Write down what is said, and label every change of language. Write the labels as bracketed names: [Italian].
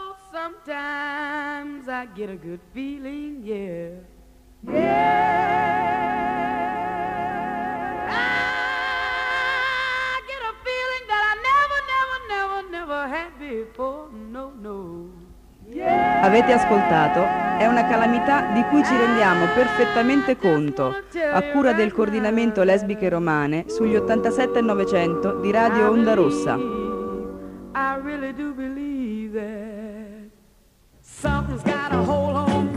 [English] Sometimes I get a good feeling, yeah. Yeah. I get a feeling that I never, never, never, never had before. No, no. [Italian] Yeah. Avete ascoltato? È una calamità di cui ci rendiamo perfettamente conto. A cura del coordinamento Lesbiche Romane sugli 87 e 900 di Radio Onda Rossa. [English] I really do believe that. Something's got a hold on.